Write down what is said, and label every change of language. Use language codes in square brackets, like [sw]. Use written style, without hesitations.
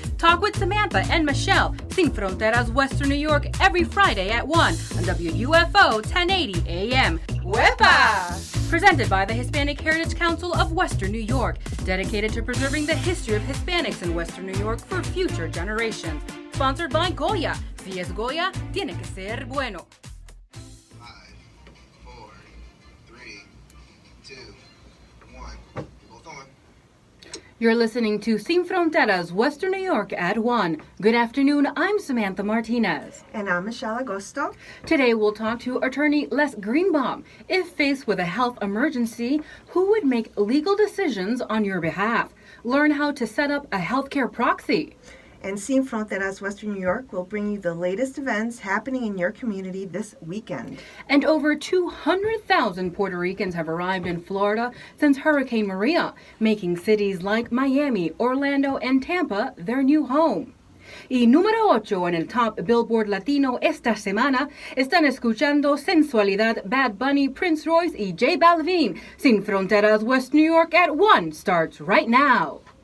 [en] Talk with Samantha and Michelle, Sin Fronteras, Western New York, every Friday at 1 on WUFO 1080 AM. [es] Huepa! [en] Presented by the Hispanic Heritage Council of Western New York, dedicated to preserving the history of Hispanics in Western New York for future generations. Sponsored by Goya. [es] Si es Goya, tiene que ser bueno. [en] 5, 4, 3, 2, 1. Both on. You're listening to Sin Fronteras, Western New York at 1. Good afternoon, I'm Samantha Martinez. And I'm Michelle Agosto. Today we'll talk to attorney Les Greenbaum. If faced with a health emergency, who would make legal decisions on your behalf? Learn how to set up a healthcare proxy. And Sin Fronteras Western New York will bring you the latest events happening in your community this weekend. And over 200,000 Puerto Ricans have arrived in Florida since Hurricane Maria, making cities like Miami, Orlando, and Tampa their new home. [es] Y número 8 en el Top Billboard Latino esta semana están escuchando Sensualidad, Bad Bunny, Prince Royce y J Balvin. [en] Sin Fronteras West New York at 1 starts right now.